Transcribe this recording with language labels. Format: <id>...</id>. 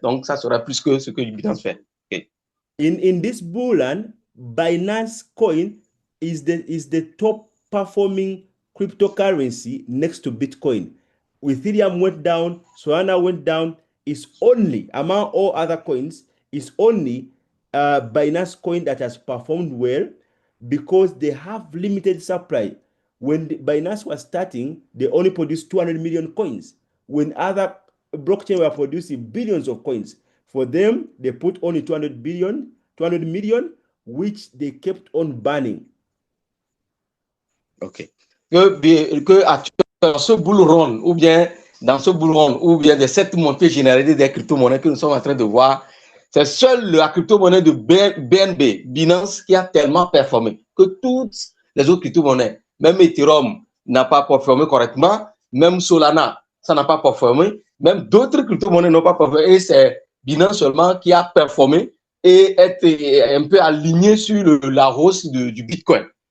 <fr>Donc, ça sera plus que ce que Binance fait. Okay.</fr> <en>In this bull run, Binance Coin is the top performing cryptocurrency next to Bitcoin. Ethereum went down, Solana went down. It's only among all other coins, it's only Binance Coin that has performed well because they have limited supply. When Binance was starting, they only produced 200 million coins. When other blockchain were producing billions of coins, for them, they put only 200 million, which they kept on banning. OK.</en> <fr>Que dans ce bull run, ou bien dans ce bull run, ou bien de cette montée généralisée des crypto-monnaies que nous sommes en train de voir, c'est seule la crypto-monnaie de BNB, Binance, qui a tellement performé que toutes les autres crypto-monnaies, même Ethereum n'a pas performé correctement, même Solana, ça n'a pas performé, même d'autres crypto-monnaies n'ont pas performé, et c'est Binance seulement qui a performé et est un peu aligné sur la hausse du Bitcoin.</fr>